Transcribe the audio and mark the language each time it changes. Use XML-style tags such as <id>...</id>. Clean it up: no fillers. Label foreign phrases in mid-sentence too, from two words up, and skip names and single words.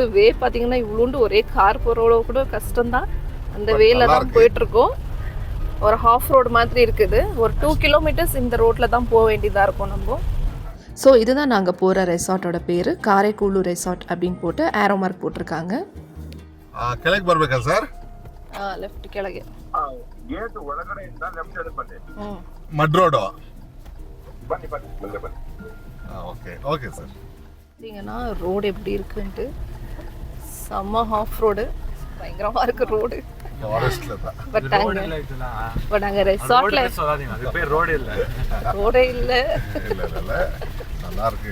<ta>வே பார்த்தீங்கன்னா இவ்வளோண்டு ஒரே கார் போகிறோட கூட கஷ்டம்தான். அந்த வேல தான் போயிட்டுருக்கோம். ஒரு</ta> <en>half road</en> <ta>மாதிரி இருக்குது. ஒரு 2 கிலோமீட்டர்ஸ் இந்த ரோட்டில் தான் போக வேண்டியதாக இருக்கும் நம்ம. ஸோ இதுதான் நாங்கள் போகிற ரெசார்ட்டோட பேர், காரைக்கூடு ரெசார்ட் அப்படின்னு போட்டு</ta> <en>arrow mark</en> <ta>போட்டிருக்காங்க.</ta> <kn>ಕೆಳಗೆ ಬರ್ಬೇಕಾ ಸರ್? ಲೆಫ್ಟ್ ಕೆಳಗೆ ಗೇಟ್ ಒಳಗಡೆಯಿಂದ</kn> <en>left side</en> <kn>ಬನ್ನಿ. ಮಡ್ ರೋಡು. ಬನ್ನಿ ಬನ್ನಿ ಮುಂದೆ ಬನ್ನಿ.</kn> <en>okay okay sir.</en> <ta>பார்த்தீங்கன்னா ரோடு எப்படி இருக்குன்ட்டு செம்ம</ta> <en>half road,</en> <ta>பயங்கரமாக இருக்குது ரோடு. பட் அங்கே ரெசார்ட்ல ரோடே இல்லை. நல்லா இருக்கு.</ta>